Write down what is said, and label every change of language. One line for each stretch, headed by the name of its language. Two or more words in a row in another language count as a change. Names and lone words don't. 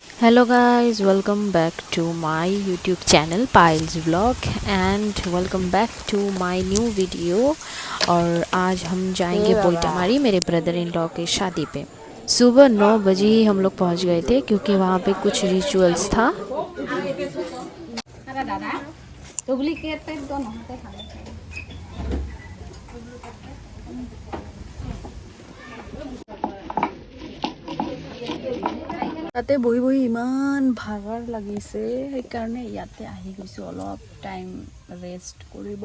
English: Hello guys, welcome back to my YouTube channel Piles Vlog and welcome back to my new video।
Hindi: और आज हम जाएंगे पोइटामारी मेरे
English: brother in law
Hindi: के शादी पे। सुबह 9 बजे ही हम लोग पहुंच गए थे क्योंकि वहाँ पे कुछ रिचुअल्स था।
Assamese: তাতে বহি বহি ইমান ভাগৰ লাগিছে, সেইকাৰণে ইয়াতে আহি গৈছোঁ অলপ
English: time rest
Assamese: কৰিব।